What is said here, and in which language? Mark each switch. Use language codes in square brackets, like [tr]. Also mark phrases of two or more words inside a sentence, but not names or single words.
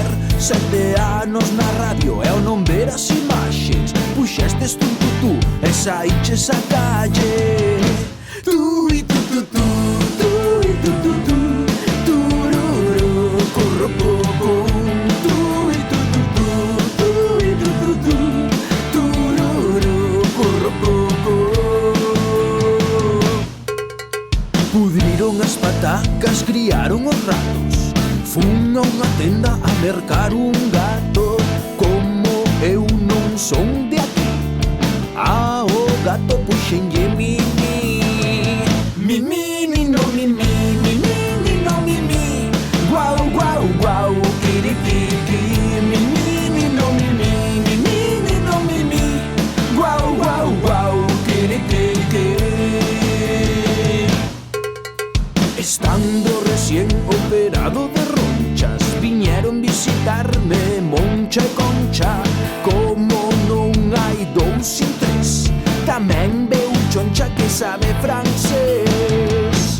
[gl] 7 anos na radio e ao non ver as imaxes puxestes tu e saíches a calle. Tu e tu tu tu, tu e tu tu tu, tururu, corro pouco. Tu e tu tu tu, tu e tu tu tu, tururu, corro pouco. Pudriron as patacas, criaron os ratos. Fun a unha tenda a mercar un gato. Como eu non son de aquí, ao gato puxenlle mimi. Mimi, no mimi, mimi, no mimi. Guau, guau, guau, kirikiki. Mimi, no mimi, mimi, no mimi. Guau, guau, guau, kirikiki. Estando recién operado de ronchas, viñeron visitarme Moncha e Concha. Como non hai dous sin tres, tamén veu Choncha que sabe francés.